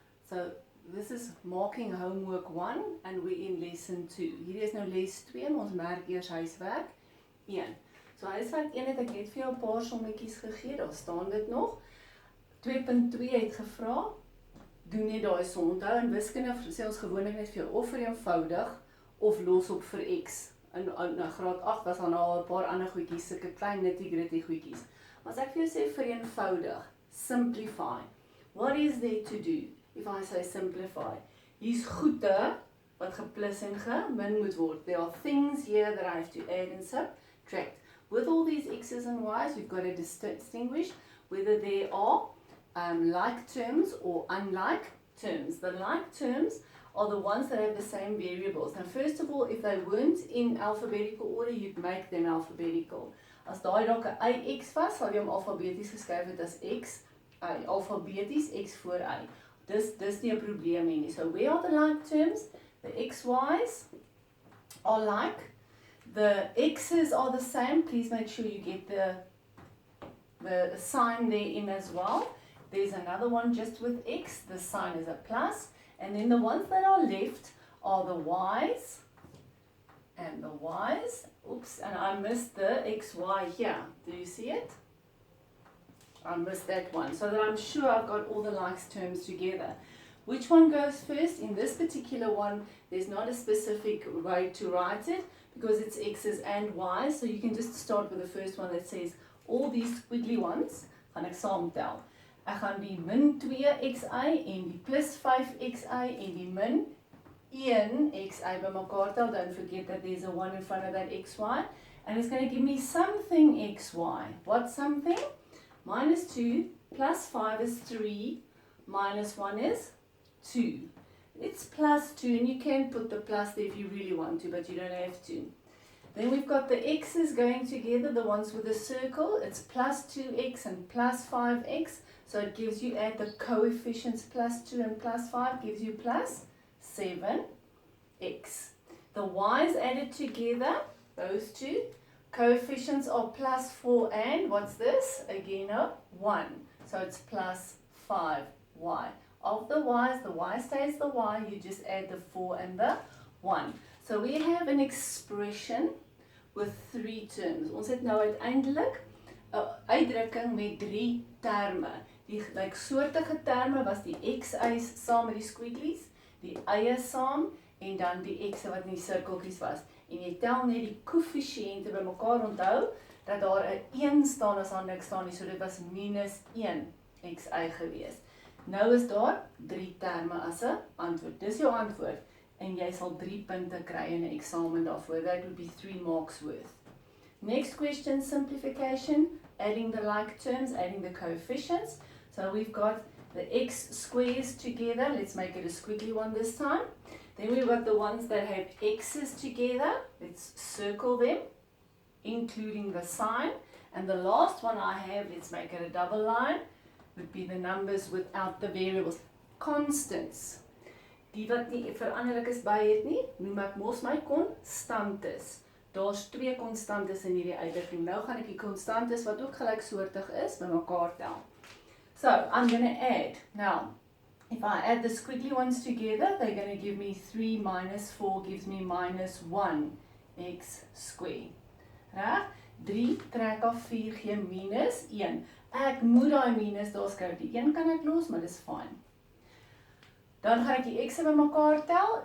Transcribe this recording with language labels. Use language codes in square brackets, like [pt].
[en] So, this is marking homework 1 and we're in lesson 2. [af] Hierdie is nou les 2, maar ons merk eers huiswerk 1. So, huiswerk 1 het ek net vir jou 'n paar sommetjies gegee, daar staan dit nog. 2.2 het gevra, doen net daai som. Onthou in wiskunde sê ons gewoonlik net vir jou of vereenvoudig of los op vir x. In graad 8 was daar nou 'n paar ander goedjies, sulke klein nitty-gritty goedjies. Maar as ek vir jou sê vereenvoudig, simplify. [en] What is there to do if I say simplify? [af] Hier's goede wat geplus en gemin moet word. [en] There are things here that I have to add and subtract. With all these x's and y's, we've got to distinguish whether they are like terms or unlike terms. The like terms are the ones that have the same variables. Now, first of all, if they weren't in alphabetical order, you'd make them alphabetical. As daai dalk 'n AX was, sal jy hom alfabeties geskryf het as X, alfabeties X voor Y. Dis nie 'n probleem nie. So, where are the like terms? The XY's are like. The X's are the same. Please make sure you get the sign there in as well. There's another one just with X. The sign is a plus. And then the ones that are left are the Y's and the Y's. Oops, and I missed the XY here. Do you see it? I missed that one. So that I'm sure I've got all the likes terms together. Which one goes first? In this particular one, there's not a specific way to write it because it's X's and Y's. So you can just start with the first one that says all these squiggly ones. [af] Gaan ek saamtel. Ek gaan die min 2xy en die plus 5xy en die min 1xy bymekaar tel. [en] Don't forget that there's a 1 in front of that xy. And it's going to give me something xy. What something? Minus 2 plus 5 is 3. Minus 1 is 2. It's plus 2 and you can put the plus there if you really want to, but you don't have to. Then we've got the x's going together, the ones with the circle. It's plus 2x and plus 5x. So it gives you, add the coefficients plus 2 and plus 5 gives you plus 7x. The y's added together, those two. Coefficients are plus 4 and, what's this? Again a 1. So it's plus 5y. Of the y's, the y stays the y, you just add the 4 and the 1. So we have an expression with 3 terms. [af] Ons het nou uiteindelik 'n uitdrukking met 3 terme. Die gelyksoortige terme was die xy's saam met die squigglies, die y'e saam en dan die x'e wat in die sirkeltjies was. En jy tel net die koëffisiënte bymekaar, onthou dat daar 'n 1 staan as daar niks staan nie, so dit was minus 1 xy gewees. Nou is daar 3 terme as 'n antwoord. Dis jou antwoord en jy sal 3 punte kry in 'n eksamen daarvoor. [en] That would be 3 marks worth. Next question, simplification, adding the like terms, adding the coefficients. So we've got the x squares together. Let's make it a squiggly one this time. Then we've got the ones that have x's together. Let's circle them, including the sign. And the last one I have, let's make it a double line, would be the numbers without the variables. [af] Constants. Die wat nie veranderlik is by het nie, noem ek mos my konstantes. Daar's 2 konstantes in hierdie uitdrukking. Nou gaan ek die konstantes wat ook gelyksoortig is, bymekaar tel. [en] So, I'm going to add. Now, if I add the squiggly ones together, they're going to give me 3 minus 4 gives me minus 1x squared. [af] Reg? 3 trek af 4 gee minus 1. Ek moet daai minus daar skryf. Die 1 kan ek los, maar dis fyn. Dan gaan ek die x'e bymekaar tel.